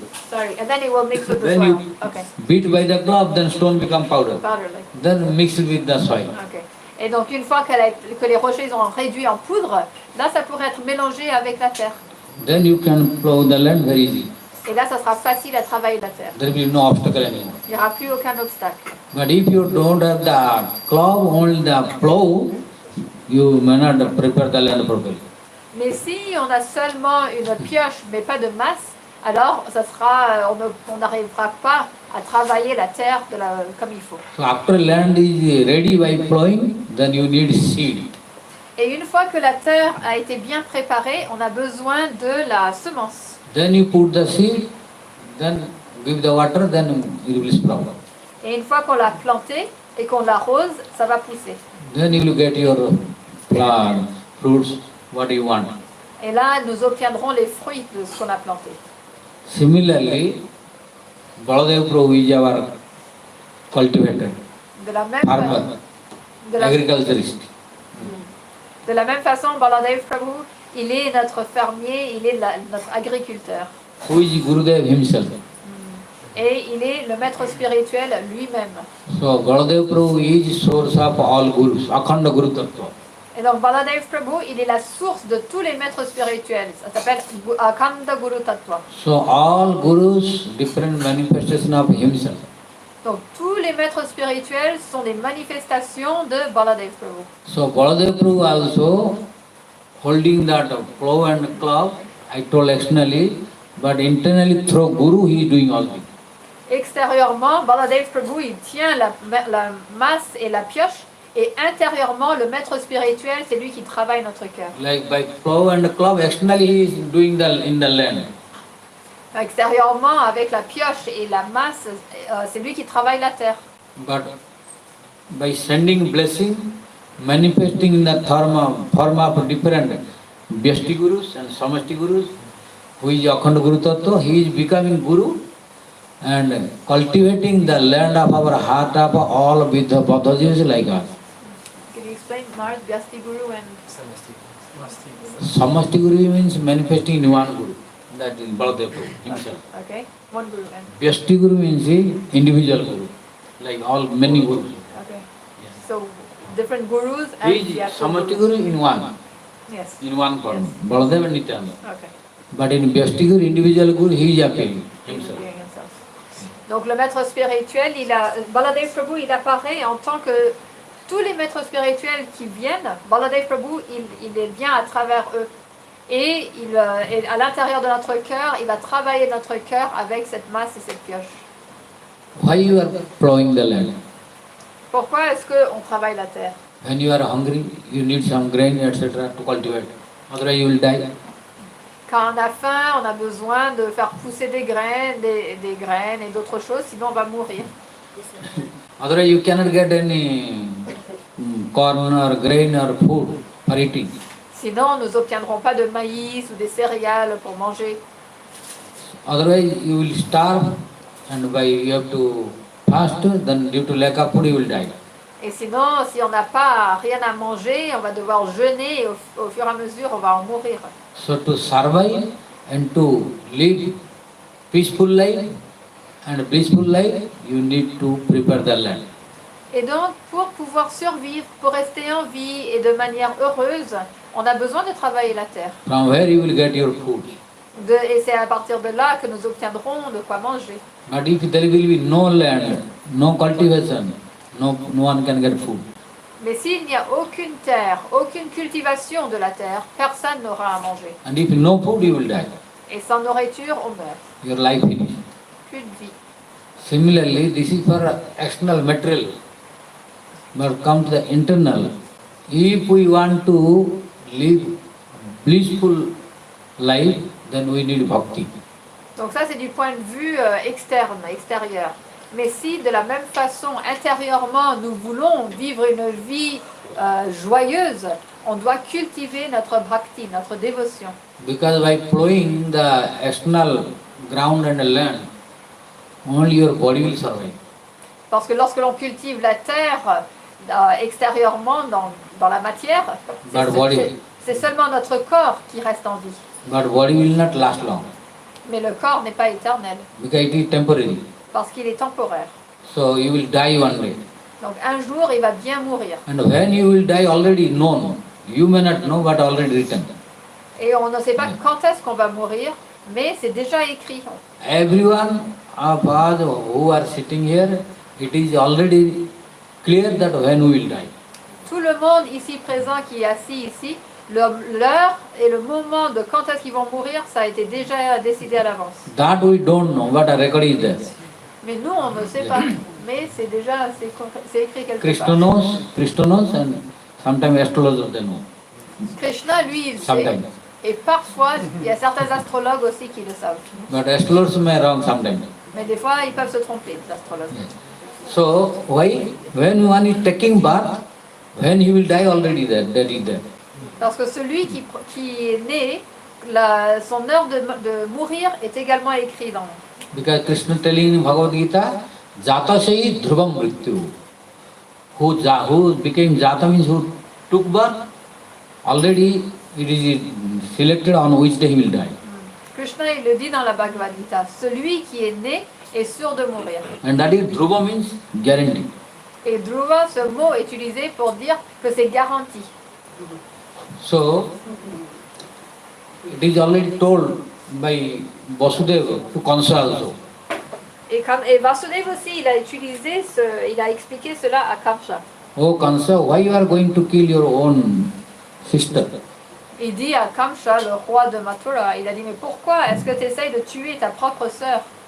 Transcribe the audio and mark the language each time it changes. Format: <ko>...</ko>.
<en>Sorry, and then it will mix with the Then soil. you Okay. beat by the glove, then stone become powder. Powder, like. Then mix it with the soil. Okay.</en> <fr>Et donc une fois que les rochers sont réduits en poudre, là ça pourrait être mélangé avec la terre.</fr> <en>Then you can plow the land very easy.</en> <fr>Et là ça sera facile à travailler la terre.</fr> <en>There will be no obstacle anymore.</en> <fr>Il n'y aura plus aucun obstacle.</fr> <en>But if you don't have the plow, only the plow, you may not prepare the land properly.</en> <fr>Mais si on a seulement une pioche mais pas de masse, alors on n'arrivera pas à travailler la terre comme il faut.</fr> <en>So after land is ready by plowing, then you need seed.</en> <fr>Et une fois que la terre a été bien préparée, on a besoin de la semence.</fr> <en>Then you put the seed, then give the water, then it will sprout.</en> <fr>Et une fois qu'on l'a plantée et qu'on l'arrose, ça va pousser.</fr> <en>Then you will get your plant, fruits, what you want.</en> <fr>Et là, nous obtiendrons les fruits de ce qu'on a planté.</fr> <en>Similarly, Baladeva Prabhu is our cultivator,</en> <fr>De la même,</fr> <en>farmer,</en> <fr>de la,</fr> <en>agriculturist.</en> <fr>de la même façon, Baladeva Prabhu, il est notre fermier, il est notre agriculteur.</fr> <en>Who is Gurudev himself?</en> <fr>Et il est le maître spirituel lui-même.</fr> <en>So Baladeva Prabhu is source of all gurus, Akhanda Guru Tattva.</en> <fr>Et donc Baladeva Prabhu, il est la source de tous les maîtres spirituels. Ça s'appelle Akhanda Guru Tattva.</fr> <en>So all gurus, different manifestation of himself.</en> <fr>Donc tous les maîtres spirituels sont des manifestations de Baladeva Prabhu.</fr> <en>So Baladeva Prabhu also holding that plow and club, I told externally, but internally through Guru he is doing all things.</en> <fr>Extérieurement, Baladeva Prabhu, il tient la masse et la pioche. Et intérieurement, le maître spirituel, c'est lui qui travaille notre cœur.</fr> <en>Like by plow and club, externally he is doing in the land.</en> <fr>Extérieurement, avec la pioche et la masse, c'est lui qui travaille la terre.</fr> <en>But by sending blessing, manifesting in the form of different Vyashti Gurus and Samashti Gurus, who is Akhanda Guru Tattva, he is becoming Guru and cultivating the land of our heart of all with the Buddhas like us. Can you explain Mars, Vyasti Guru and Samashti Guru means manifesting in one Guru, that is Baladeva himself. Okay, one Guru and Vyashti Guru means individual Guru, like all many Gurus. okay. So different gurus and He is Vyasti Samashti Guru in one, Yes. in one form, Baladeva and Nityananda. Okay. But in Vyashti Guru, individual Guru, he is appearing himself.</en> <fr>Donc le maître spirituel, Baladeva Prabhu, il apparaît en tant que tous les maîtres spirituels qui viennent, Baladeva Prabhu, il vient à travers eux. Et à l'intérieur de notre cœur, il va travailler notre cœur avec cette masse et cette pioche.</fr> <en>Why you are plowing the land?</en> <fr>Pourquoi est-ce qu'on travaille la terre?</fr> <en>When you are hungry, you need some grain, etc. to cultivate. Otherwise you will die.</en> <fr>Quand on a faim, on a besoin de faire pousser des graines et d'autres choses, sinon on va mourir.</fr> <en>Otherwise you cannot get any corn or grain or food for eating.</en> <fr>Sinon, nous n'obtiendrons pas de maïs ou des céréales pour manger.</fr> <en>Otherwise you will starve and you have to fast, then due to lack of food you will die.</en> <fr>Et sinon, si on n'a pas rien à manger, on va devoir jeûner et au fur et à mesure, on va en mourir.</fr> <en>So to survive and to live peaceful life and blissful life, you need to prepare the land.</en> <fr>Et donc, pour pouvoir survivre, pour rester en vie et de manière heureuse, on a besoin de travailler la terre.</fr> <en>From where you will get your food.</en> <fr>Et c'est à partir de là que nous obtiendrons de quoi manger.</fr> <en>But if there will be no land, no cultivation, no one can get food.</en> <fr>Mais s'il n'y a aucune terre, aucune cultivation de la terre, personne n'aura à manger.</fr> <en>And if no food, you will die.</en> <fr>Et sans nourriture, on meurt.</fr> <en>Your life finished.</en> <fr>Plus de vie.</fr> <en>Similarly, this is for external material. But come to the internal. If we want to live blissful life, then we need bhakti.</en> <fr>Donc ça, c'est du point de vue externe, extérieur. Mais si, de la même façon, intérieurement, nous voulons vivre une vie joyeuse, on doit cultiver notre bhakti, notre dévotion.</fr> <en>Because by plowing the external ground and land, only your body will survive.</en> <fr>Parce que lorsque l'on cultive la terre extérieurement dans la matière, c'est seulement notre corps qui reste en vie.</fr> <en>But body will not last long.</en> <fr>Mais le corps n'est pas éternel.</fr> <en>Because it is temporary.</en> <fr>Parce qu'il est temporaire.</fr> <en>So you will die one day.</en> <fr>Donc un jour, il va bien mourir.</fr> <en>And when you will die, already known. You may not know, but already written.</en> <fr>Et on ne sait pas quand est-ce qu'on va mourir, mais c'est déjà écrit.</fr> <en>Everyone of us who are sitting here, it is already clear that when we will die.</en> <fr>Tout le monde ici présent qui est assis ici, l'heure et le moment de quand est-ce qu'ils vont mourir, ça a été déjà décidé à l'avance.</fr> <en>That we don't know, but a record is there.</en> <fr>Mais nous, on ne sait pas. Mais c'est déjà, c'est écrit quelque</fr> <en>Krishna</en> <fr>part.</fr> <en>knows, and sometimes astrologers they know.</en> <fr>Krishna, lui, il sait.</fr> <en>Sometimes.</en> <fr>Et parfois, il y a certains astrologues aussi qui le savent.</fr> <en>But astrologers may wrong sometimes.</en> <fr>Mais des fois, ils peuvent se tromper, les astrologues.</fr> <en>So why? When one is taking birth, when he will die already there, that is there.</en> <fr>Parce que celui qui est né, son heure de mourir est également écrit dans.</fr> <en>Because Krishna telling in Bhagavad Gita,</en> <sa>Jata sei dhruvam mrityu.</sa> <en>Who became Jata means who took birth, already it is selected on which day he will die.</en> <fr>Krishna, il le dit dans la Bhagavad Gita, celui qui est né est sûr de mourir.</fr> <en>And that is dhruva means guarantee.</en> <fr>Et dhruva, ce mot est utilisé pour dire que c'est garanti.</fr> <en>So, it is already told by Vasudeva to Kansa also.</en> <fr>Et Vasudeva aussi, il a expliqué cela à Kamsa.</fr> <en>Oh Kansa, why you are going to kill your own sister?</en> <fr>Il dit à Kamsa, le roi de Mathura, il a dit, mais pourquoi est-ce que tu essayes de tuer ta propre sœur?</fr>